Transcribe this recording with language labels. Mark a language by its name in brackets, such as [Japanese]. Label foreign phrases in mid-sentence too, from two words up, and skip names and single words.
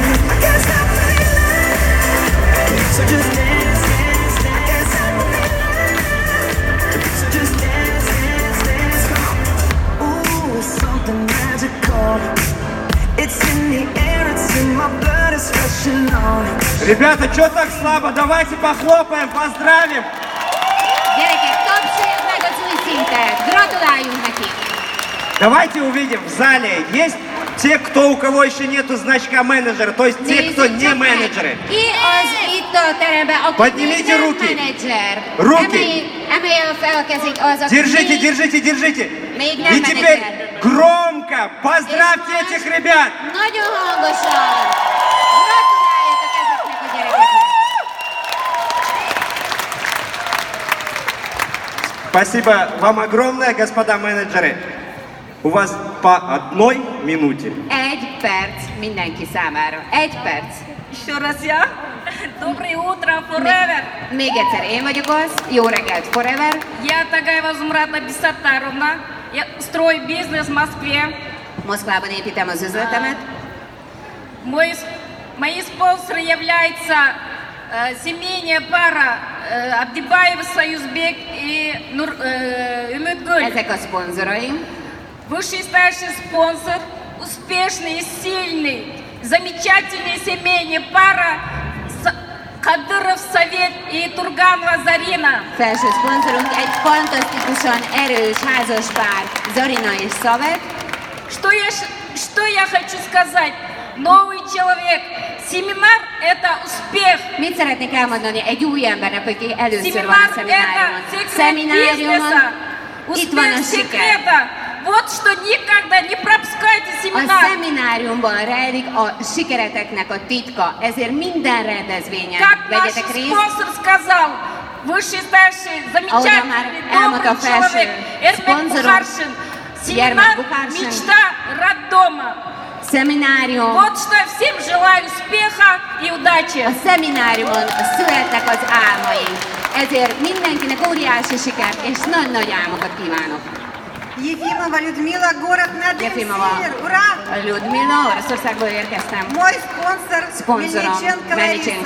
[English] I can't stop feeling. So just dance, dance, dance. I can't stop feeling. So just dance, dance, dance. Come on. Ooh, it's something magical. It's in the air, it's in my blood, it's rushing on. [Russian] Ребята, что так слабо? Давайте похлопаем, поздравим. [Hungarian] Gyerekek, tapsoljuk meg az új szintet! Gratuláljunk neki! [Russian] Давайте увидим, в зале есть те, кто, у кого еще нету значка менеджера, то есть те, кто не менеджеры. [Hungarian] Ki az itt a teremben, aki [Russian] Поднимите [Hungarian] nem [Russian] руки. [Hungarian] menedzser? [Russian] Руки. [Hungarian] Emelje fel a kezét az, aki [Russian] Держите, [Hungarian] még, [Russian] держите, держите. [Hungarian] még nem [Russian] И теперь [Hungarian] menedzser. [Russian] громко поздравьте этих ребят. [Hungarian] Nagyon hangosan! Gratuláljatok ezeknek a gyerekeknek! [Russian] Спасибо вам огромное, господа менеджеры. У вас по 1 минуте. [Hungarian] Egy perc mindenki számára. Egy perc. [Russian] Еще раз я. Доброе утро, Forever. [Hungarian] Még egyszer én vagyok az. Jó reggelt, Forever. [Russian] Я Тагаева Зумрата Бисаттаровна. Я строю бизнес в Москве. [Hungarian] Моszkvában építem az üzletemet. [Russian] Мои спонсоры являются семейная пара Абдибаев, Союзбек и Үмитгуль. [Hungarian] Ezek a szponzoraim. [Russian] Высший старший спонсор, успешный и сильный, замечательная семейная пара Кадыров Совет и Турганова Зарина. [Hungarian] Felső szponzorunk egy fantasztikusan erős házaspár, Zarina és Szavet. [Russian] Что я хочу сказать? Новый человек. Семинар – это успех. [Hungarian] Mit szeretnék elmondani egy új embernek, aki először van a [Russian] Семинар – это секрет бизнеса. [Hungarian] Itt van a [Russian] Успех [Hungarian] siker. [Russian] секрета. Вот что никогда не пропускайте [Hungarian] A [Russian] семинар. [Hungarian] szemináriumban rejlik a sikereteknek a titka, ezért minden rendezvényen [Russian] Как наш [Hungarian] vegyetek részt. [Russian] спонсор сказал, высший старший, замечательный, добрый человек, Эрмек Бухаршин. Семинар «Мечта роддома». [Hungarian] Szeminárium. [Russian] Вот что я всем желаю успеха и удачи. [Hungarian] A szemináriumon születnek az álmaink. Ezért mindenkinek óriási sikert és nagy-nagy álmokat kívánok. [Russian] Ефимова Людмила, город [Hungarian] Jefimova [Russian] Надыр-Север. Ура! Людмила, [Hungarian] Oroszországból érkeztem. [Russian] Мой спонсор [Hungarian] Szponzorom [Russian] Мельниченко [Hungarian] Menicsenko